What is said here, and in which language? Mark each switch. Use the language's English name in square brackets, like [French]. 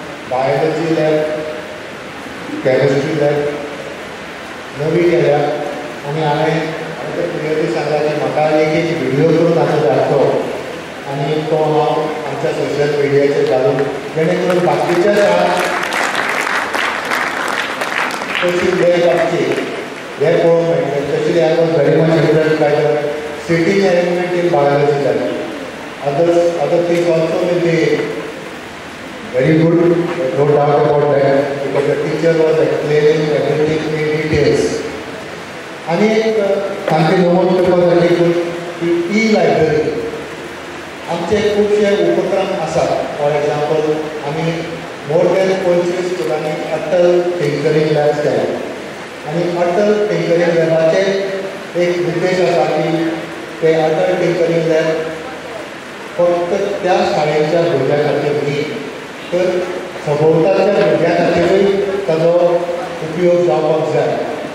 [Goan Konkani] Biology lab chemistry lab नवी केल्या आनी हांवें ते क्लियरली सांगला की म्हाका एक व्हिडियो करून ताचो धाडचो आनी तो हांव आमच्या सोशल मिडियाचेर घालून जेणे करून बाकीच्या शाळांक कशी लॅब आसची हें पळोवंक मेळटलें. [English] तशी I was very much impressed by the sitting arrangement in biology lab. other things also will be very good, no doubt about that, because the teacher was explaining everything in details. [Goan Konkani] आणि एक सामकें नवोद करपा खातीर ही library आमचे खुबशे उपक्रम आसात. [English] for example [Goan Konkani] आमी मोर दॅन 25 स्कुलांनी अटल टिंकरिंग लॅब्स केल्या आनी अटल टिंकरिंग लॅबाचे एक उद्देश आसा की ते अटल टिंकरिंग लॅब फक्त त्या शाळेच्या भुरग्यां खातीर न्ही तर सभोवताच्या भुरग्यां खातीरूय ताजो उपयोग जावपाक जाय.